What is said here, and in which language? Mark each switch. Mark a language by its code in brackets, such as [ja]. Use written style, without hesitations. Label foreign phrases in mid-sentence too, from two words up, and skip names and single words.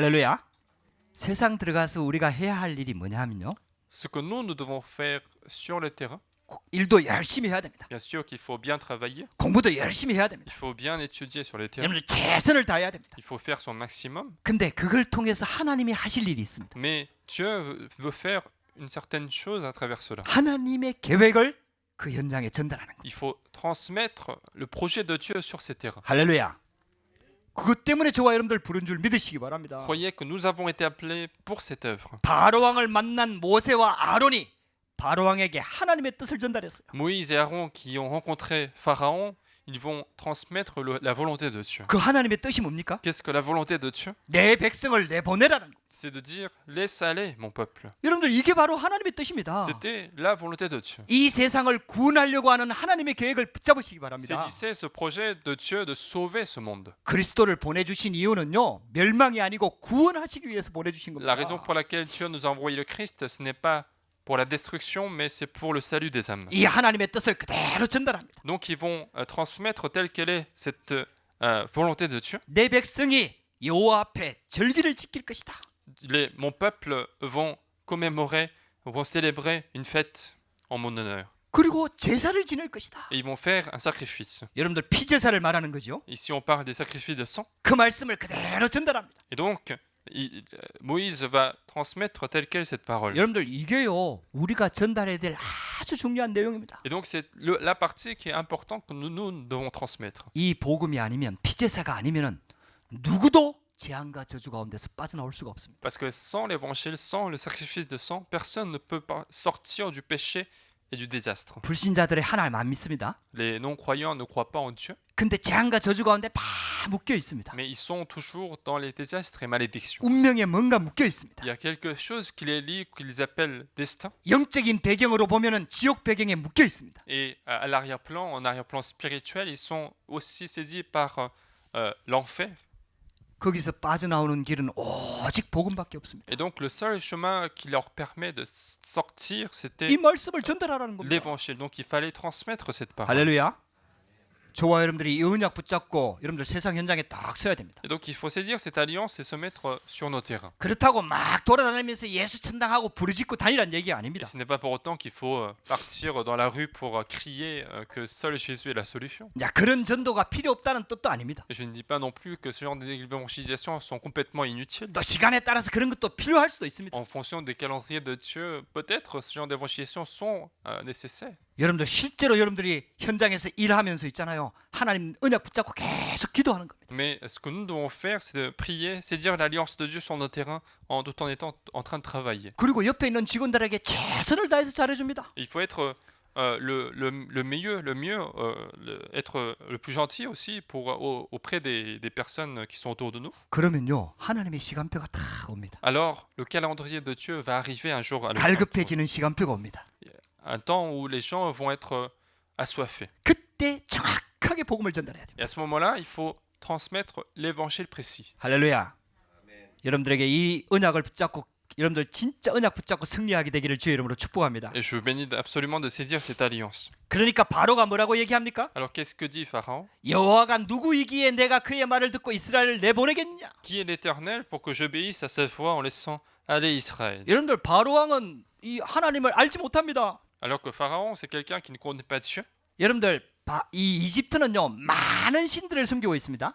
[ko] 할렐루야. 세상 들어가서 우리가 해야 할 일이 뭐냐 하면요. [fr] Ce que nous devons faire sur le terrain, [ko] 일도 열심히 해야 됩니다. [fr] bien sûr qu'il faut bien travailler, [ko] 공부도 열심히 해야 됩니다. [fr] il faut bien étudier sur les terrains, [ko] 여러분들 최선을 다해야 됩니다. [fr] il faut faire son maximum, [ko] 근데 그걸 통해서 하나님이 하실 일이 있습니다. [fr] mais Dieu veut faire une certaine chose à travers cela. [ko] 하나님의 계획을 그 현장에 전달하는 겁니다. [fr] Il faut transmettre le projet de Dieu sur ces terrains. [ko] 할렐루야. 그것 때문에 저와 여러분들 부른 줄 믿으시기 바랍니다. [fr] Croyez que nous avons été appelés pour cette œuvre. [ko] 바로왕을 만난 모세와 아론이 바로왕에게 하나님의 뜻을 전달했어요. [fr] Moïse et Aaron qui ont rencontré Pharaon, ils vont transmettre la volonté de Dieu. [ko] 그 하나님의 뜻이 뭡니까? [fr] Qu'est-ce que la volonté de Dieu? [ko] 내 백성을 내보내라는 거. [fr] C'est de dire laisse aller mon peuple. [ko] 여러분들 이게 바로 하나님의 뜻입니다. [fr] C'était la volonté de Dieu. [ko] 이 세상을 구원하려고 하는 하나님의 계획을 붙잡으시기 바랍니다. [fr] Saisissez ce projet de Dieu de sauver ce monde. [ko] 그리스도를 보내주신 이유는요, 멸망이 아니고 구원하시기 위해서 보내주신 [fr] La raison [ko] 겁니다. [fr] pour laquelle Dieu nous a envoyé le Christ, ce n'est pas pour la destruction, mais c'est pour le salut des âmes. [ko] 이 하나님의 뜻을 그대로 전달합니다. [fr] Donc ils vont transmettre telle qu'elle est cette volonté de Dieu. [ko] 내 백성이 여호와 앞에 절기를 지킬 것이다. [fr] Mon peuple vont commémorer, vont célébrer une fête en mon honneur. [ko] 그리고 제사를 지낼 것이다. [fr] Et ils vont faire un sacrifice. [ko] 여러분들 피제사를 말하는 거죠. [fr] Ici on parle des sacrifices de sang. [ko] 그 말씀을 그대로 전달합니다. [fr] Et donc Moïse va transmettre telle qu'elle cette parole. [ko] 여러분들 이게요, 우리가 전달해야 될 아주 중요한 내용입니다. [fr] Et donc c'est la partie qui est importante que nous devons transmettre. [ko] 이 복음이 아니면, 피제사가 아니면은 누구도 재앙과 저주 가운데서 빠져나올 수가 없습니다. [fr] Parce que sans l'évangile, sans le sacrifice de sang, personne ne peut pas sortir du péché et du désastre. [ko] 불신자들의 하나님 안 믿습니다. [fr] Les non-croyants ne croient pas en Dieu, [ko] 근데 재앙과 저주 가운데 다 묶여 있습니다. [fr] mais ils sont toujours dans les désastres et malédictions. [ko] 운명에 뭔가 묶여 있습니다. [fr] Il y a quelque chose qui les lie, qu'ils appellent destin. [ko] 영적인 배경으로 보면은 지옥 배경에 묶여 있습니다. [fr] Et à l'arrière-plan, en arrière-plan spirituel, ils sont aussi saisis par l'enfer. [ko] 거기서 빠져나오는 길은 오직 복음밖에 없습니다. [fr] Et donc le seul chemin qui leur permet de sortir, c'était [ko] 이 말씀을 전달하라는 겁니다. [fr] l'évangile. Donc il fallait transmettre cette parole. [ko] 할렐루야. 저와 여러분들이 이 언약 붙잡고 여러분들 세상 현장에 딱 서야 됩니다. [fr] Et donc il faut saisir cette alliance et se mettre sur nos terrains. [ko] 그렇다고 막 돌아다니면서 예수 천당하고 부르짖고 다니라는 얘기가 [fr] Et [ko] 아닙니다. [fr] ce n'est pas pour autant qu'il faut partir dans la rue pour crier que seul Jésus est la solution. [ko] 자, 그런 전도가 필요 없다는 뜻도 아닙니다. [fr] Et je ne dis pas non plus que ce genre d'évangélisation sont complètement inutiles. [ko] 또 시간에 따라서 그런 것도 필요할 수도 있습니다. [fr] En fonction des calendriers de Dieu, peut-être ce genre d'évangélisation sont nécessaires. [ko] 여러분들 실제로 여러분들이 현장에서 일하면서 있잖아요. 하나님 언약 붙잡고 계속 기도하는 겁니다. [fr] Mais ce que nous devons faire, c'est de prier, saisir l'alliance de Dieu sur nos terrains tout en étant en train de travailler. [ko] 그리고 옆에 있는 직원들에게 최선을 다해서 잘해줍니다. [fr] Il faut être le mieux, être le plus gentil aussi auprès des personnes qui sont autour de nous. [ko] 그러면요, 하나님의 시간표가 다 옵니다. [fr] Alors, le calendrier de Dieu va arriver un jour à l'heure. [ko] 갈급해지는 시간표가 옵니다. [fr] Un temps où les gens vont être assoiffés. [ko] 그때 정확하게 복음을 전달해야 됩니다. [fr] Et à ce moment-là, il faut transmettre l'évangile précis. [ko] 할렐루야. 여러분들에게 이 언약을 붙잡고 여러분들 진짜 언약 붙잡고 승리하게 되기를 주의 이름으로 축복합니다. [fr] Et je vous bénis absolument de saisir cette alliance. [ko] 그러니까 바로가 뭐라고 얘기합니까? [fr] Alors, qu'est-ce que dit Pharaon? [ko] 여호와가 누구이기에 내가 그의 말을 듣고 이스라엘을 내보내겠냐? [fr] Qui est l'Éternel pour que j'obéisse à sa voix en laissant aller Israël? [ko] 여러분들 바로 왕은 이 하나님을 알지 못합니다. [fr] Alors que Pharaon, c'est quelqu'un qui ne connaît pas Dieu. [ko] 여러분들 이 이집트는요, 많은 신들을 섬기고 있습니다.